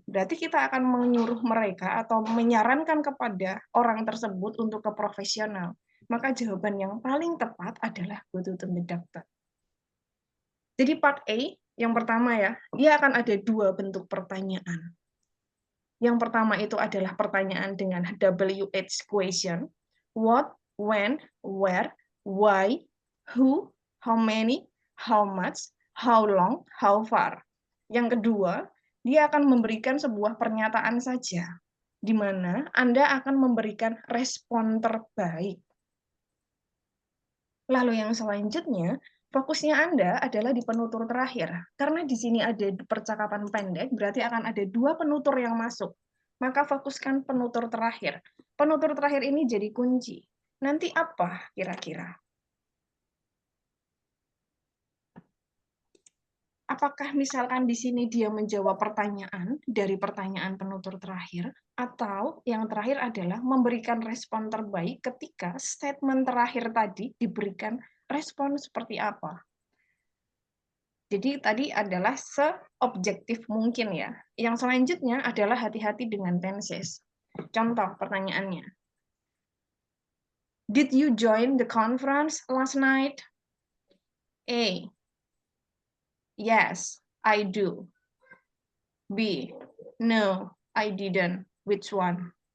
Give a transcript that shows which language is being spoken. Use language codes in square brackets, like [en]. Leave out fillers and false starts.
[id] Berarti kita akan menyuruh mereka atau menyarankan kepada orang tersebut untuk ke profesional. Maka jawaban yang paling tepat adalah [en] go to the doctor. [id] Jadi part A, yang pertama ya, dia akan ada 2 bentuk pertanyaan. Yang pertama itu adalah pertanyaan dengan WH question. [en] What, when, where, why, who, how many, how much, how long, how far. [id] Yang kedua, dia akan memberikan sebuah pernyataan saja, di mana Anda akan memberikan respon terbaik. Lalu yang selanjutnya, fokusnya Anda adalah di penutur terakhir. Karena di sini ada percakapan pendek, berarti akan ada 2 penutur yang masuk. Maka fokuskan penutur terakhir. Penutur terakhir ini jadi kunci. Nanti apa kira-kira? Apakah misalkan di sini dia menjawab pertanyaan dari pertanyaan penutur terakhir, atau yang terakhir adalah memberikan respon terbaik ketika statement terakhir tadi diberikan respon seperti apa? Jadi tadi adalah seobjektif mungkin ya. Yang selanjutnya adalah hati-hati dengan tenses. Contoh pertanyaannya. [en] Did you join the conference last night? A. Yes, I do. B. No, I didn't. Which one?